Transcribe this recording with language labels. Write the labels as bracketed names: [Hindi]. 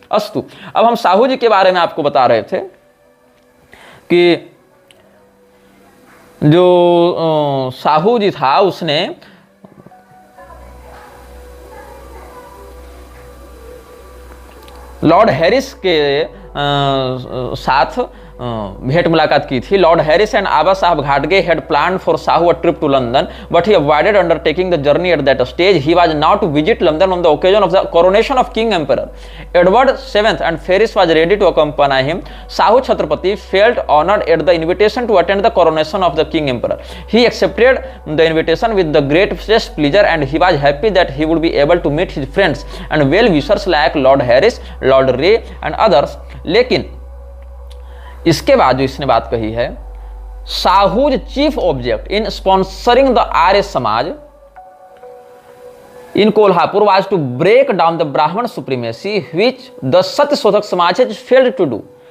[Hindi] अस्तु, अब हम साहू जी के बारे में आपको बता रहे थे कि जो साहू जी था उसने लॉर्ड हैरिस के साथ भेंट मुलाकात की थी। [English] Lord Harris and Aba Saheb घाटगे had planned for Sahu a trip to London, but he avoided undertaking the journey at that stage. He was now to visit London on the occasion of the coronation of King Emperor Edward VII, and Ferris was ready to accompany him. Sahu Chhatrapati felt honored at the invitation to attend the coronation of the King Emperor. He accepted the invitation with the greatest pleasure, and he was happy that he would be able to meet his friends and well-wishers like Lord Harris, Lord Ray and others. [Hindi] लेकिन इसके बाद जो इसने बात कही है, [English] Sahu's chief object in sponsoring the Arya Samaj in Kolhapur was to break down the Brahmin supremacy which the Satya Shodhak Samaj has failed to do.